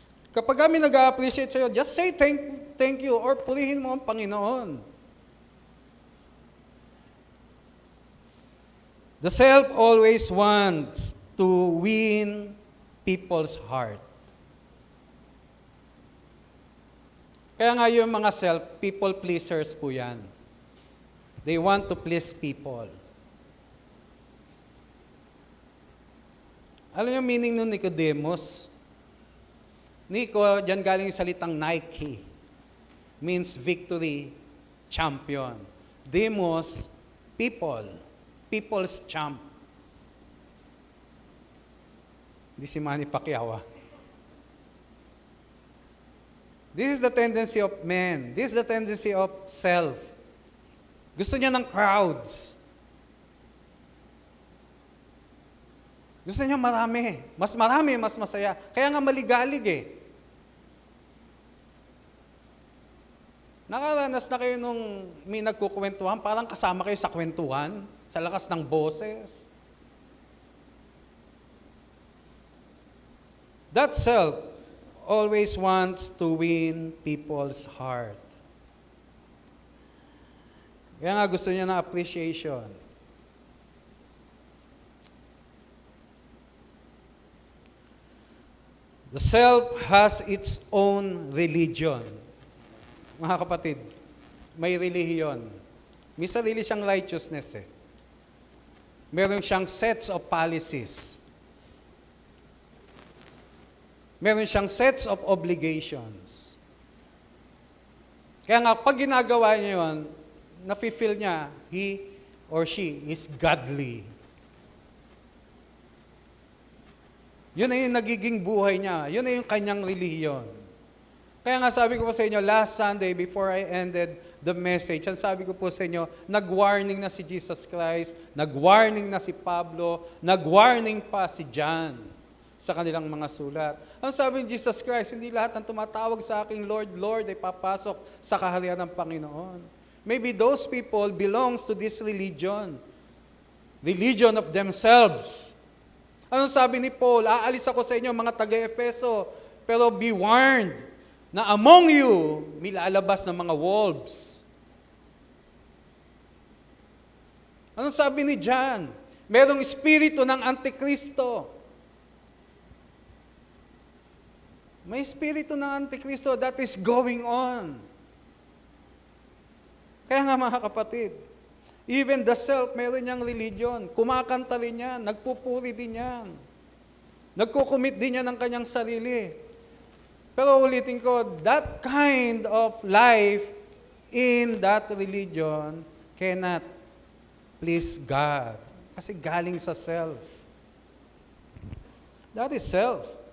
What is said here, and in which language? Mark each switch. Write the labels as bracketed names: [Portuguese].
[Filipino] Kapag kami nag-appreciate sa'yo, [English] just say thank you [Filipino] or purihin mo ang Panginoon. [English] The self always wants to win people's heart. [Filipino] Kaya nga yung mga self, people pleasers po yan. [English] They want to please people. [Filipino] Alam niyo meaning ng Nicodemus? Nico, dyan galing yung salitang Nike. [English] Means victory, champion. Demos, people. People's champ. [Filipino] Hindi si Manny Pacquiao. [English] This is the tendency of man. This is the tendency of self. [Filipino] Gusto niya ng crowds. Gusto niya marami. Mas marami, mas masaya. Kaya nga maligalig Nakaranas na kayo nung may nagkukwentuhan, parang kasama kayo sa kwentuhan, sa lakas ng boses. [English] That self always wants to win people's heart. [Filipino] Kaya nga gusto niya ng appreciation. [English] The self has its own religion. [Filipino] Mga kapatid, may relihiyon. May sarili siyang righteousness Meron siyang sets of policies. Meron siyang sets of obligations. Kaya nga, pag ginagawa niya yun, nafe-feel niya, [English] he or she is godly. [Filipino] Yun na yung nagiging buhay niya. Yun na yung kanyang relihiyon. Kaya nga sabi ko po sa inyo, [English] last Sunday, before I ended the message, [Filipino] ang sabi ko po sa inyo, nag-warning na si Jesus Christ, nag-warning na si Pablo, nag-warning pa si John sa kanilang mga sulat. Ang sabi ni Jesus Christ, hindi lahat ng tumatawag sa aking Lord, Lord ay papasok sa kaharian ng Panginoon. [English] Maybe those people belongs to this religion of themselves. [Filipino] Anong sabi ni Paul? Aalis ako sa inyo mga taga-Efeso, pero [English] be warned [Filipino] na among you may lalabas ng mga wolves. Anong sabi ni John? Merong espiritu ng Antikristo. May espiritu ng Antikristo [English] that is going on. [Filipino] Kaya nga mga kapatid, [English] even the self, [Filipino] meron niyang religion. Kumakanta rin yan, nagpupuri din yan. Nagkukumit din yan ng kanyang sarili. Pero ulitin ko, [English] that kind of life in that religion cannot please God. [Filipino] Kasi galing sa self. [English] That is self.